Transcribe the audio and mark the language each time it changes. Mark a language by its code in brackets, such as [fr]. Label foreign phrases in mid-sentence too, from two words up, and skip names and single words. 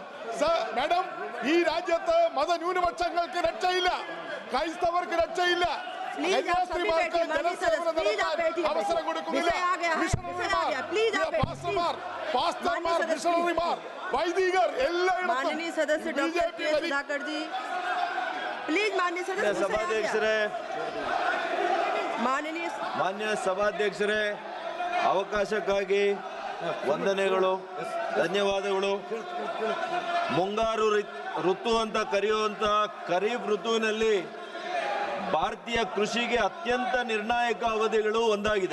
[ml] മാഡം, ഈ രാജ്യത്ത് മതന്യൂനപക്ഷങ്ങൾക്ക് രക്ഷയില്ല, ക്രൈസ്തവർക്ക് രക്ഷയില്ല, കന്യാസ്ത്രീമാർക്ക് ജനസേവനം നടത്താൻ അവസരം കൊടുക്കുന്നില്ല. പാസ്റ്റർമാർ, മിഷണറിമാർ, വൈദികർ എല്ലായിടത്തും [kn] ಮಾನ್ಯ ಸಭಾಧ್ಯಕ್ಷರೇ, ಅವಕಾಶಕ್ಕಾಗಿ ವಂದನೆಗಳು, ಧನ್ಯವಾದಗಳು. ಮುಂಗಾರು ಋತು ಅಂತ ಕರೆಯುವಂತ ಖರೀಫ್ ಋತುವಿನಲ್ಲಿ ಭಾರತೀಯ ಕೃಷಿಗೆ ಅತ್ಯಂತ ನಿರ್ಣಾಯಕ ಅವಧಿಗಳು ಒಂದಾಗಿದೆ.